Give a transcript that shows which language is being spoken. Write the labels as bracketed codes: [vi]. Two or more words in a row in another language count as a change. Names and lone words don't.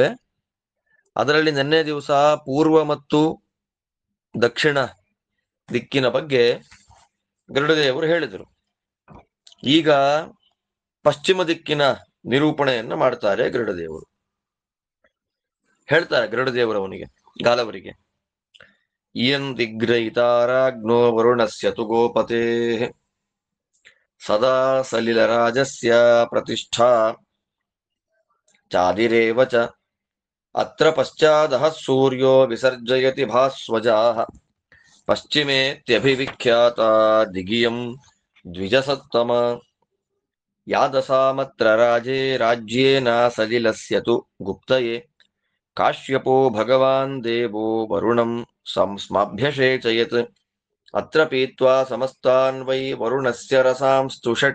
[kn] ಅದರಲ್ಲಿ ನಿನ್ನೆ ದಿವಸ ಪೂರ್ವ ಮತ್ತು ದಕ್ಷಿಣ ದಿಕ್ಕಿನ ಬಗ್ಗೆ ಗರುಡದೇವರು ಹೇಳಿದರು. ಈಗ ಪಶ್ಚಿಮ ದಿಕ್ಕಿನ ನಿರೂಪಣೆಯನ್ನ ಮಾಡ್ತಾರೆ ಗರುಡದೇವರು. ಹೇಳ್ತಾರೆ ಗರುಡದೇವರವನಿಗೆ, ಗಾಲವರಿಗೆ, [sa] ಇಯಂ ದಿಗ್ರಹಿತಾರಾಜ್ಞೋ ವರುಣಸ್ಯ ತು ಗೋಪತೆ ಸದಾ ಸಲಿಲರಾಜಸ್ಯ ಪ್ರತಿಷ್ಠಾ ಚಾದಿರೇವ ಚ ಅತ್ರ ಪಶ್ಚಾದಃ ಸೂರ್ಯೋ ವಿಸರ್ಜಯತಿ ಭಾಸ್ವಜಾಃ ಪಶ್ಚಿಮೇತ್ಯಭಿವಿಖ್ಯಾತ ದಿಗಿಯಂ ದ್ವಿಜಸತ್ತಮ ಯಾದಸಾಮತ್ರ ರಾಜೇ ರಾಜ್ಯೇನ ಸಲಿಲಸ್ಯ ತು ಗುಪ್ತಯೇ ಕಾಶ್ಯಪೋ ಭಗವಾನ್ ದೇವೋ ವರುಣಂ ಸ್ಮಾಭ್ಯಷೇಚಯತ್ ಅತ್ರ ಪೀತ್ವಾ ಸಮಸ್ತಾನ್ ವೈ ವರುಣಸ್ಯ ರಸಾಂಸ್ತುಷಟ್